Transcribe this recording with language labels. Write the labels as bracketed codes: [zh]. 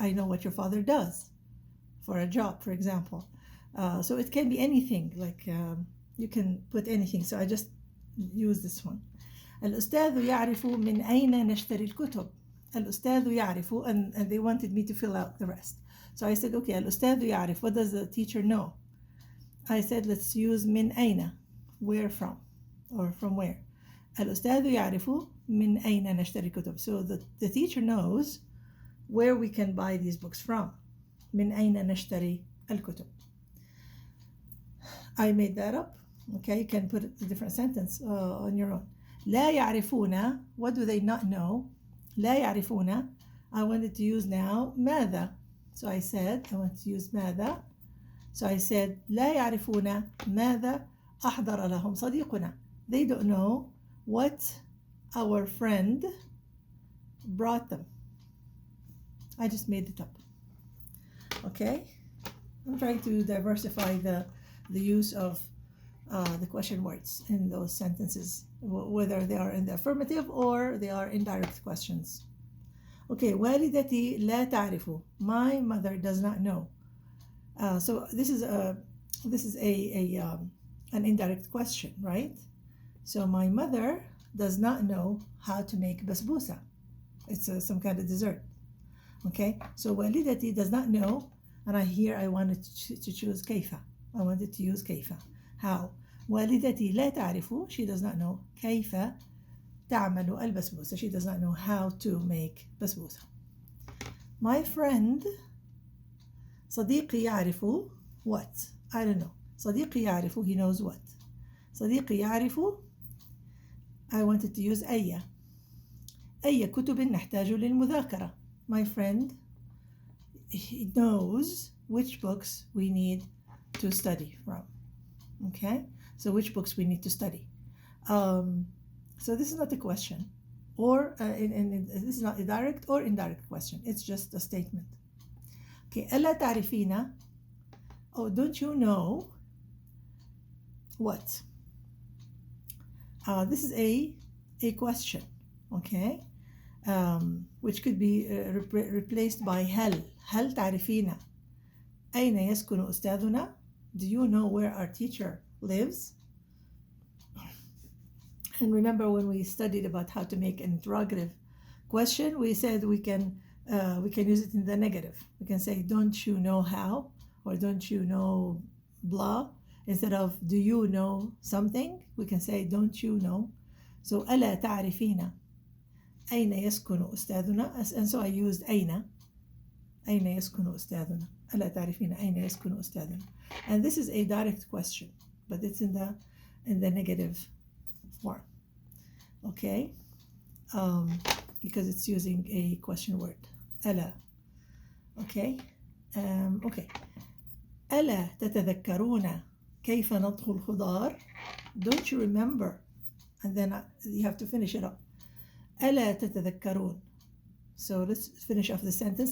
[en] I know what your father does for a job, for example. So it can be anything, like you can put anything. So I just use this one. [ar] الأستاذ يعرف من أين نشتري الكتب. الأستاذ يعرف, [en] and they wanted me to fill out the rest. So I said, okay, [ar] الأستاذ يعرف. [en] What does the teacher know? I said, let's use من أين, where from, or from where. [ar] الأستاذ يعرف من أين نشتري الكتب. [en] So the teacher knows where we can buy these books from. [ar] من أين نشتري الكتب. [en] I made that up. Okay, you can put a different sentence on your own. [ar] لا يعرفون, [en] what do they not know? [ar] لا يعرفون, [en] I wanted to use now ماذا. So I said, I want to use ماذا. So I said, [ar] لا يعرفون ماذا أحضر لهم صديقنا. [en] They don't know what our friend brought them. I just made it up. Okay? I'm trying to diversify the use of the question words in those sentences, whether they are in the affirmative or they are indirect questions. [ar] Okay, والدتي لا تعرف. [en] My mother does not know. So this is an indirect question, right? So my mother does not know how to make basbousa. It's some kind of dessert. Okay, so والدتي does not know, and I wanted to choose كيف. I wanted to use كيف. How? [ar] والدتي لا تعرف. [en] She does not know [ar] كيف تعمل البسبوسة. [en] She does not know how to make basbousa. My friend [ar] صديقي يعرف [en] what? I don't know. [ar] صديقي يعرف, [en] he knows what. [ar] صديقي يعرف, [en] I wanted to use [ar] أي كتب نحتاج للمذاكرة. [en] My friend, he knows which books we need to study from. Okay, so which books we need to study. So this is not a question, or this is not a direct or indirect question. It's just a statement. [ar] Okay, ألا تعرفين? [en] Oh, don't you know what? This is a question, okay, which could be replaced by [ar] هل تعرفين أين يسكن أستاذنا? [en] Do you know where our teacher lives? And remember when we studied about how to make an interrogative question, we said we can use it in the negative. We can say, don't you know how? Or don't you know blah? Instead of do you know something, we can say don't you know. [ar] So ألا تعرفين أين يسكن أستاذنا? [en] And so I used [ar] أين يسكن أستاذنا. ألا تعرفين أين يسكن أستاذنا? [en] And this is a direct question, but it's in the negative form. Okay, because it's using a question word. ألا. Okay. Okay. [ar] ألا تتذكرون كيف نطهو الخضار? [en] Don't you remember? And then you have to finish it up. [ar] ألا تتذكرون. [en] So let's finish off the sentence.